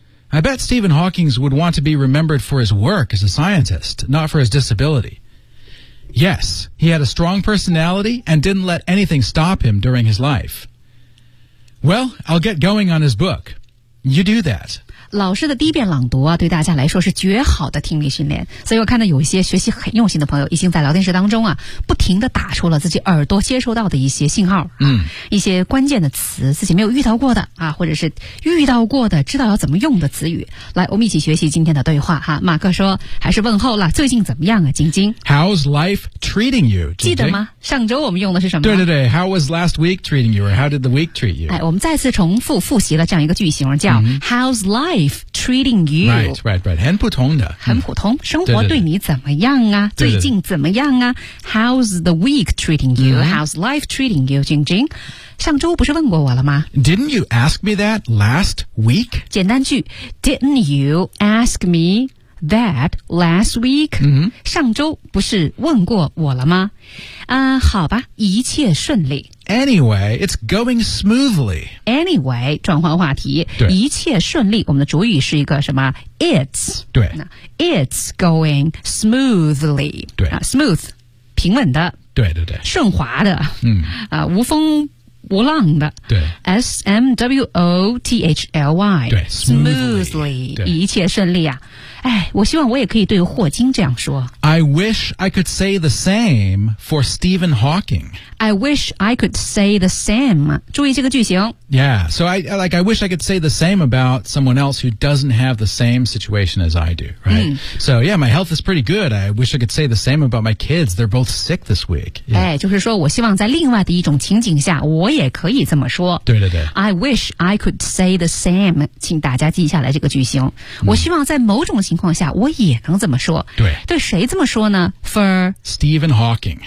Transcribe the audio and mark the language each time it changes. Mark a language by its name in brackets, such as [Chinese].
[English] I bet Stephen Hawking would want to be remembered for his work as a scientist, not for his disability. Yes, he had a strong personality and didn't let anything stop him during his life. Well, I'll get going on his book. You do that. [Chinese] 老师的第一遍朗读啊，对大家来说是绝好的听力训练。所以我看到有一些学习很用心的朋友已经在聊天室当中啊，不停地打出了自己耳朵接收到的一些信号，一些关键的词，自己没有遇到过的啊，或者是遇到过的知道要怎么用的词语。来，我们一起学习今天的对话哈。马克说，还是问候了，最近怎么样啊，晶晶？ [English] How's life treating you? [Chinese] 记得吗？上周我们用的是什么？对对对， [English] How was last week treating you? Or how did the week treat you? [Chinese] 哎，我们再次重复复习了这样一个句型，叫、 [English] How's life treating you? Right, right, right. [Chinese] 很普通的。很普通，生活对你怎么样啊？对对对，最近怎么样啊？ [English] How's the week treating you?、How's life treating you, 晶晶？ [Chinese] 上周不是问过我了吗？ [English] Didn't you ask me that last week? [Chinese] 简单句， [English] Didn't you ask me that last week?、 [Chinese] 上周不是问过我了吗？好吧，一切顺利。 [English] Anyway, it's going smoothly. Anyway, [Chinese] 转换话题，一切顺利，我们的主语是一个什么？ [English] It's. [Chinese] 对。 [English] It's going smoothly. [Chinese] 对。 [English] Smooth, [Chinese] 平稳的。对对对。顺滑的。无风无浪的。对。 [English] S-M-W-O-T-H-L-Y. [Chinese] 对。 [English] Smoothly, [Chinese] 对，一切顺利啊。哎，我希望我也可以对霍金这样说。 [English] I wish I could say the same for Stephen Hawking. I wish I could say the same. [Chinese] 注意这个句型。 [English] Yeah, so I wish I could say the same about someone else who doesn't have the same situation as I do, right?、So yeah, my health is pretty good. I wish I could say the same about my kids. They're both sick this week.、 [Chinese] 哎，就是说我希望在另外的一种情景下，我也可以这么说。对对对。 [English] I wish I could say the same. [Chinese] 请大家记下来这个句型。我希望在某种情况下我也能这么说。对， [English] 对谁这么说呢？For Stephen Hawking。